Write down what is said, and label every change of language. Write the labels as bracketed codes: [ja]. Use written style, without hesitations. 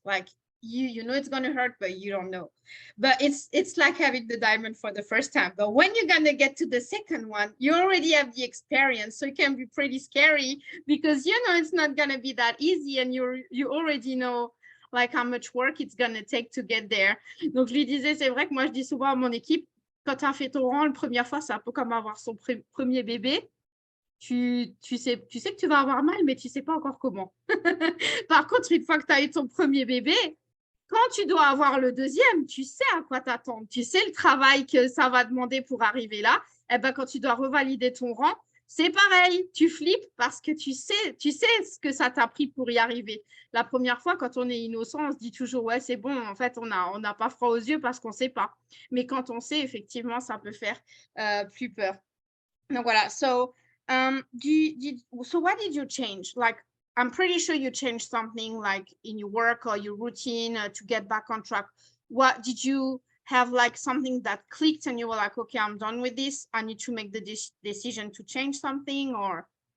[en] Like you know it's gonna hurt, but you don't know. But it's like having the diamond for the first time. But when you're gonna get to the second one, you already have the experience, so it can be pretty scary because you know it's not gonna be that easy, and you already know like how much work it's gonna take to get there. [fr] Donc je lui disais, c'est vrai que moi je dis souvent à mon équipe, quand tu as fait ton rang la première fois, c'est un peu comme avoir son premier bébé. Tu sais que tu vas avoir mal, mais tu sais pas encore comment. Par contre, une fois que tu as eu ton premier bébé, quand tu dois avoir le deuxième, tu sais à quoi t'attendre. Tu sais le travail que ça va demander pour arriver là. Et ben, quand tu dois revalider ton rang, c'est pareil. Tu flippes parce que tu sais ce que ça t'a pris pour y arriver. La première fois, quand on est innocent, on se dit toujours, ouais, c'est bon. En fait, on n'a pas froid aux yeux parce qu'on ne sait pas. Mais quand on sait, effectivement, ça peut faire plus peur. Donc voilà. [en] So, so what did you change? Like, I'm pretty sure you changed something like in your work or your routine to get back on track. What did you have like something that clicked and you were like, okay, I'm done with this. I need to make the decision to change something or?